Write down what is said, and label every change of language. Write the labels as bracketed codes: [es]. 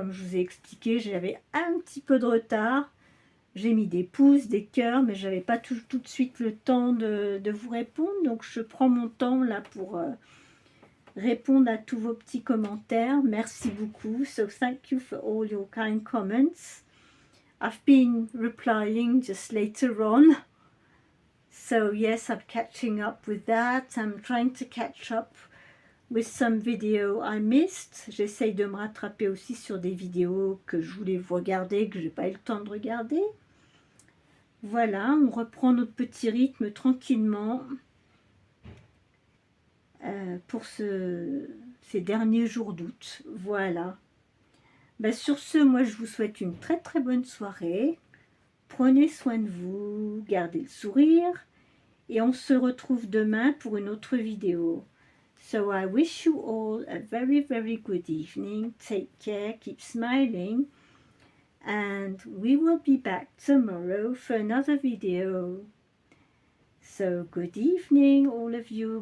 [fr] Comme je vous ai expliqué, j'avais un petit peu de retard. J'ai mis des pouces, des cœurs, mais j'avais pas tout de suite le temps de vous répondre. Donc je prends mon temps là pour répondre à tous vos petits commentaires. Merci beaucoup. [en] So thank you for all your kind comments. I've been replying just later on. So yes, I'm catching up with that. I'm trying to catch up with some video I missed. [fr] J'essaye de me rattraper aussi sur des vidéos que je voulais vous regarder, que j'ai pas eu le temps de regarder. Voilà, on reprend notre petit rythme tranquillement pour ces derniers jours d'août. Voilà. Ben, sur ce, moi je vous souhaite une très bonne soirée. Prenez soin de vous, gardez le sourire. Et on se retrouve demain pour une autre vidéo. [en] So I wish you all a very good evening. Take care, keep smiling. And we will be back tomorrow for another video. So good evening all of you.